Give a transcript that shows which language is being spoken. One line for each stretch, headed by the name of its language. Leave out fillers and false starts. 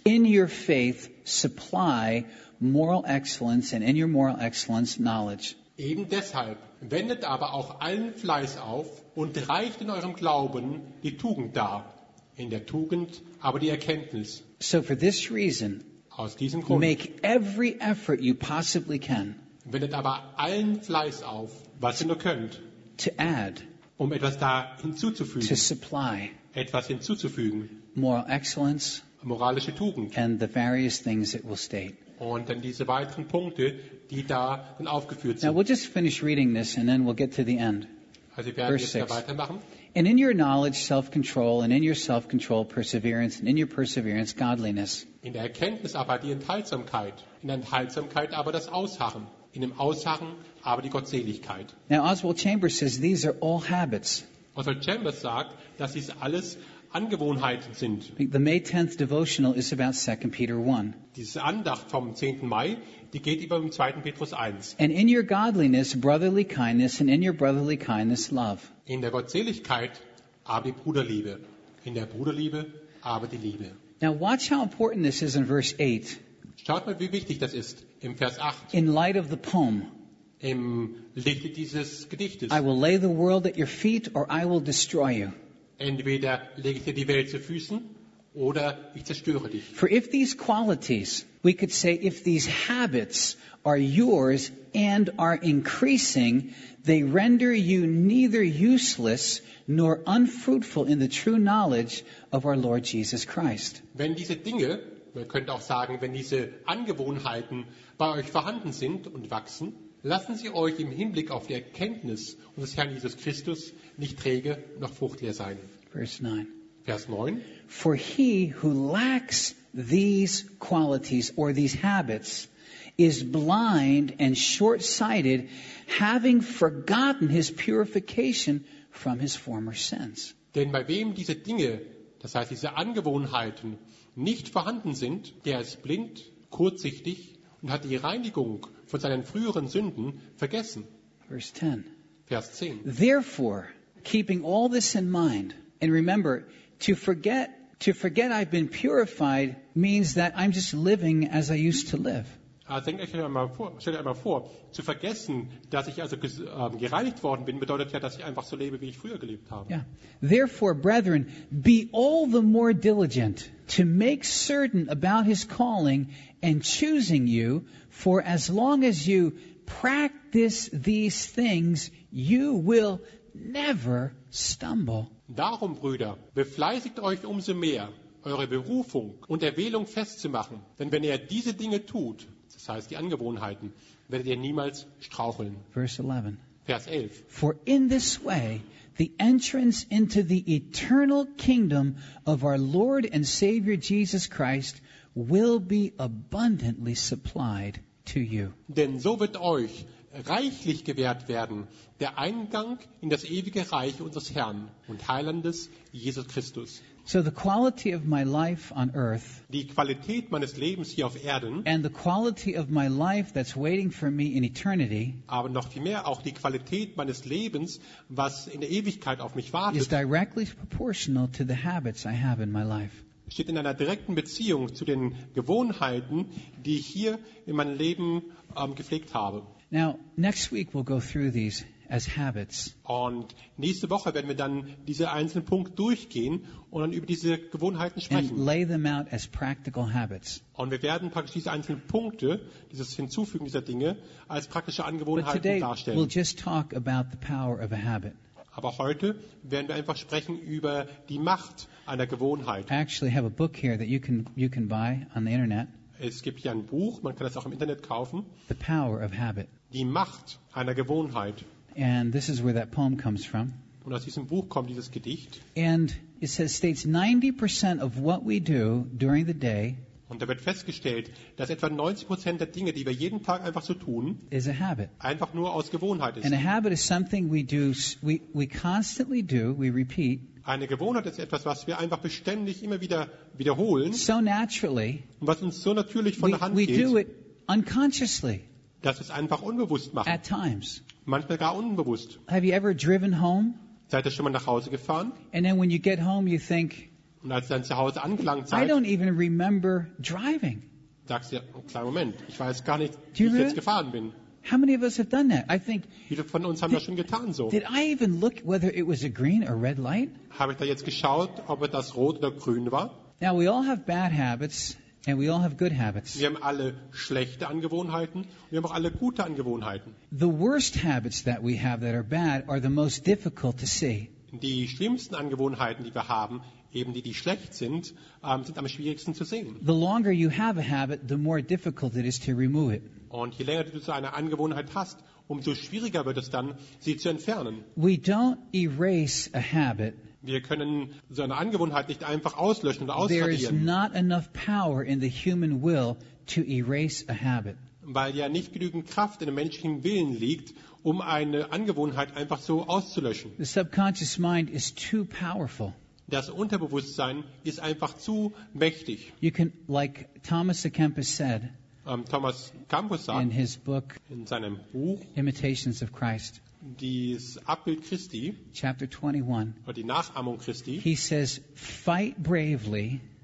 English: In your faith, supply moral excellence, and in your moral excellence, knowledge.
German: Eben deshalb wendet aber auch allen Fleiß auf und reicht in eurem Glauben die Tugend dar. In der Tugend, aber die Erkenntnis.
English: So for this reason,
German: aus diesem Grund,
English: make every effort you possibly can,
German: wendet aber allen Fleiß auf, was ihr nur könnt,
English: to add,
German: um etwas da hinzuzufügen,
English: to supply,
German: etwas hinzuzufügen,
English: moral excellence,
German: moralische Tugend,
English: and the various things it will state.
German: Und dann diese weiteren Punkte, die da dann aufgeführt sind.
English: Now we'll just finish reading this and then we'll get to the end.
German: Also werden Verse 6. Weitermachen.
English: And in your knowledge, self-control, and in your self-control, perseverance, and in your perseverance, godliness.
German: In der Erkenntnis aber die Enthaltsamkeit, in der Enthaltsamkeit aber das Ausharren, in dem Ausharren aber die Gottseligkeit.
English: Now Oswald Chambers says these are all habits.
German: Oswald Chambers sagt, dass dies alles Angewohnheiten sind.
English: The May 10th devotional is about 2 Peter 1.
German: Diese Andacht vom 10. Mai, die geht über im 2. Petrus 1.
English: And in your godliness, brotherly kindness, and in your brotherly kindness, love.
German: In der Gottseligkeit, aber die Bruderliebe. In der Bruderliebe, aber die Liebe.
English: Now watch how important this is in verse 8.
German: Schaut mal, wie wichtig das ist im Vers 8.
English: In light of the poem.
German: Im Lichte dieses Gedichtes.
English: I will lay the world at your feet, or I will destroy you.
German: Entweder lege ich dir die Welt zu Füßen oder ich zerstöre dich.
English: For if these qualities, we could say if these habits are yours and are increasing, they render you neither useless nor unfruitful in the true knowledge of our Lord Jesus Christ.
German: Wenn diese Dinge, man könnte auch sagen, wenn diese Angewohnheiten bei euch vorhanden sind und wachsen, lassen Sie euch im Hinblick auf die Erkenntnis unseres Herrn Jesus Christus nicht träge noch fruchtleer sein. Vers 9.
English: For he who lacks these qualities or these habits is blind and short-sighted, having forgotten his purification from his former sins.
German: Denn bei wem diese Dinge, das heißt diese Angewohnheiten, nicht vorhanden sind, der ist blind, kurzsichtig und hat die Reinigung von seinen früheren Sünden vergessen.
English: Verse 10.
German: Vers 10.
English: Therefore, keeping all this in mind, and remember, to forget I've been purified means that I'm just living as I used to live.
German: Stell dir einmal vor, zu vergessen, dass ich also gereinigt worden bin, bedeutet ja, dass ich einfach so lebe, wie ich früher gelebt habe.
English: Yeah. Therefore, brethren, be all the more diligent to make certain about his calling and choosing you, for as long as you practice these things, you will never stumble.
German: Darum, Brüder, befleißigt euch umso mehr, eure Berufung und Erwählung festzumachen, denn wenn ihr diese Dinge tut, das heißt, die Angewohnheiten, werdet ihr niemals straucheln. Vers 11.
English: For in this way, the entrance into the eternal kingdom of our Lord and Savior Jesus Christ will be abundantly supplied to you.
German: Denn so wird euch reichlich gewährt werden, der Eingang in das ewige Reich unseres Herrn und Heilandes Jesus Christus.
English: So the quality of my life on earth,
German: die Qualität meines Lebens hier auf Erden,
English: and the quality of my life that's waiting for me in eternity,
German: aber noch viel mehr auch die Qualität meines Lebens, was in der Ewigkeit auf mich wartet,
English: is directly proportional to the habits I have in my life.
German: Steht in einer direkten Beziehung zu den Gewohnheiten, die ich hier in meinem Leben gepflegt habe.
English: Now, next week we'll go through these as habits.
German: Und nächste Woche werden wir dann diese einzelnen Punkte durchgehen und dann über diese Gewohnheiten sprechen.
English: And lay them out as practical habits.
German: Und wir werden praktisch diese einzelnen Punkte, dieses Hinzufügen dieser Dinge, als praktische Angewohnheiten darstellen.
English: But today we'll just talk about the power of a habit.
German: Aber heute werden wir einfach sprechen über die Macht einer Gewohnheit.
English: I actually have a book here that you can buy on the internet.
German: Es gibt hier ein Buch, man kann es auch im Internet kaufen.
English: The power of habit.
German: Die Macht einer Gewohnheit.
English: And this is where that poem comes from.
German: Und aus diesem Buch kommt dieses Gedicht.
English: And it says, states 90% of what we do during the day.
German: Und da wird festgestellt, dass etwa 90% der Dinge, die wir jeden Tag einfach so tun,
English: is a habit.
German: Einfach nur aus Gewohnheit ist.
English: And a habit is something we do, we constantly do, we repeat.
German: Eine Gewohnheit ist etwas, was wir einfach beständig immer wieder wiederholen.
English: So naturally,
German: und was uns so natürlich von der Hand
English: we
German: geht.
English: Do it unconsciously.
German: Dass wir es einfach unbewusst machen.
English: At times.
German: Manchmal gar unbewusst.
English: Have you ever driven home?
German: Seid ihr schon mal nach Hause gefahren?
English: And then when you get home, you think,
German: und als ihr dann zu Hause angelangt seid,
English: I don't even remember driving.
German: Sagst ihr, einen kleinen Moment, ich weiß gar nicht, wie ich jetzt gefahren bin.
English: How many of us have done that? I think.
German: Viele von uns haben das schon getan so.
English: Did I even look whether it was a green or red light?
German: Habe ich da jetzt geschaut, ob das rot oder grün war?
English: Now we all have bad habits and we all have good habits.
German: Wir haben alle schlechte Angewohnheiten und wir haben auch alle gute Angewohnheiten.
English: The worst habits that we have that are bad are the most difficult to see.
German: Die schlimmsten Angewohnheiten, die wir haben, eben die schlecht sind, sind am schwierigsten zu sehen.
English: The longer you have a habit, the more difficult it is to remove it.
German: Und je länger du so eine Angewohnheit hast, umso schwieriger wird es dann, sie zu entfernen.
English: We don't erase a habit.
German: Wir können so eine Angewohnheit nicht einfach auslöschen oder ausradieren.
English: There is not enough power in the human will to erase a habit.
German: Weil ja nicht genügend Kraft in dem menschlichen Willen liegt, um eine Angewohnheit einfach so auszulöschen.
English: The subconscious mind is too powerful.
German: Das Unterbewusstsein ist einfach zu mächtig.
English: You can, like Thomas A. Kempis said,
German: Thomas Campus sagt
English: in, his book,
German: in seinem Buch
English: Imitations of Christ,
German: dieses Abbild Christi,
English: Chapter 21,
German: die Nachahmung Christi,
English: he says, fight bravely,